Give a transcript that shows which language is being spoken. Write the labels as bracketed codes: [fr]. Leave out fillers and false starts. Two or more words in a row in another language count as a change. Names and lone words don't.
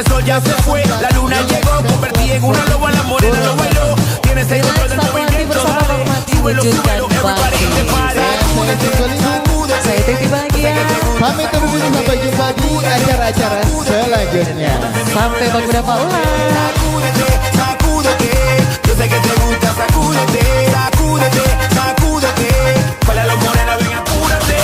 [es] ya se fue. La luna llegó, convertí en una loba, la morena lo bailó. Tienes el control del movimiento, dale. Súbelo, súbelo, [en] everybody in the party. [id] Saya Titi Bahagia. Pamit undur diri, sampai jumpa di acara-acara selanjutnya. Sampai beberapa ulang. [es] Sacúdete, sacúdete. Yo sé que te gusta, sacúdete, sacúdete, sacúdete. Para los morenos, ven, apúrate.